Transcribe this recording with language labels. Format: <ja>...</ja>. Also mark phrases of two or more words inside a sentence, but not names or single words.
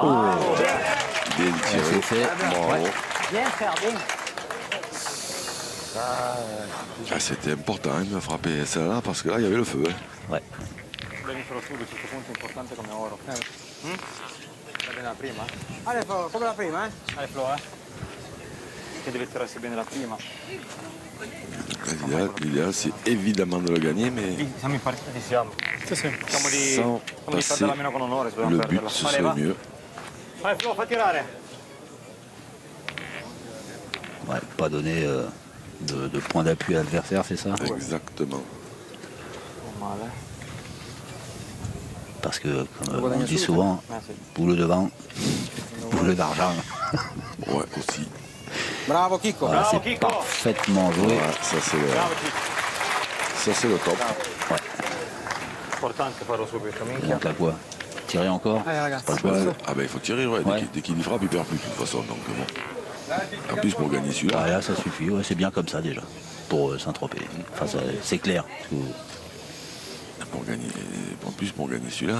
<fr>Bien tiré. Bravo. Bien faire, bien. Ah, c'était important hein, de frapper celle-là parce que là il y avait le feu. Hein. Ouais. Allez,</fr> <it>Flo, come la prima, Allez, Flo, Che deve tirarsi bene la prima.</it> <fr>L'idéal, c'est évidemment de le gagner, mais</fr> <it>Siamo impareggiati, siamo. Siamo di</it> <fr>sans passer</fr> <it>perderla meno con onore, se dobbiamo</it> <fr>le but,</fr> <it>perderla.</it> <fr>ce serait mieux.</fr> <it>Vai, Flo, fa tirare.</it> <fr>Ouais, pas donner de point d'appui à l'adversaire, c'est ça? Exactement. Parce que, comme on dit souvent, boule devant, boule d'argent. Ouais, aussi. Bravo Kiko. Voilà, c'est parfaitement joué. Ouais, ça c'est le top.</fr> <it>Importante farlo subito, minchia.</it> <fr>Donc à quoi? Tirer encore? C'est pas le choix. Ah ben il faut tirer, ouais. Ouais. Dès qu'il y frappe, il perd plus de toute façon. Donc bon. En plus pour gagner celui-là. Ah, là, ça suffit. Ouais, c'est bien comme ça déjà. Pour Saint-Tropez. Enfin, c'est clair. Pour gagner, en plus pour gagner celui-là.</fr>